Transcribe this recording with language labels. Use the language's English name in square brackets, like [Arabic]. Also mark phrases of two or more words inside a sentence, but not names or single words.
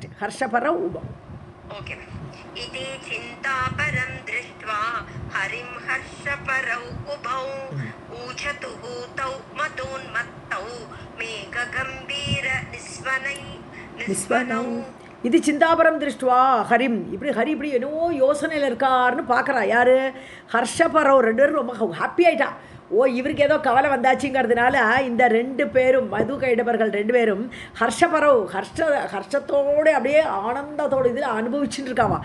[Sanskrit] हर्षपरौ उभौ. [Tamil] ஓகே. [Sanskrit] इति चिन्तापरं दृष्ट्वा हरिं हर्षपरौ उभौ ऊचतुः तौ मदोन्मत्तौ मेघगम्भीरनिस्वनौ. इति चिन्तापरं दृष्ट्वा हरिम्. [Tamil] ஹரி இப்படி என்னவோ யோசனையில் இருக்காருன்னு பார்க்குறா. யார்? ஹர்ஷபரவ். ரெண்டு பேரும் ரொம்ப ஹாப்பி ஆகிட்டா. இவருக்கு ஏதோ கவலை வந்தாச்சுங்கிறதுனால இந்த ரெண்டு பேரும் மது கைடவர்கள் ரெண்டு பேரும் ஹர்ஷபரவ் ஹர்ஷத்தோடு அப்படியே ஆனந்தத்தோடு இதில் அனுபவிச்சுட்டு இருக்காவா.